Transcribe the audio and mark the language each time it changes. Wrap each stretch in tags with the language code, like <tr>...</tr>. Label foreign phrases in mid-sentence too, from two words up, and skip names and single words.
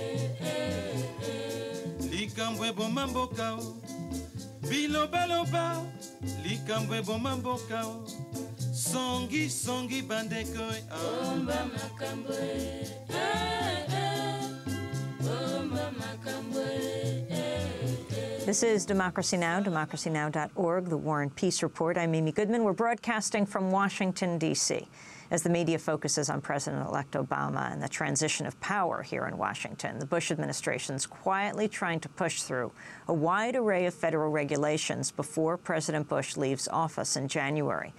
<ln>likambo eboma mboka bilobaloba likambo eboma mboka songi songi bandeko bomba makambwe, bomba makambwe.</ln> <en>This is Democracy Now!, democracynow.org, the War and Peace Report. I'm Amy Goodman. We're broadcasting from Washington, D.C. as the media focuses on President-elect Obama and the transition of power here in Washington. The Bush administration's quietly trying to push through a wide array of federal regulations before President Bush leaves office in January.</en>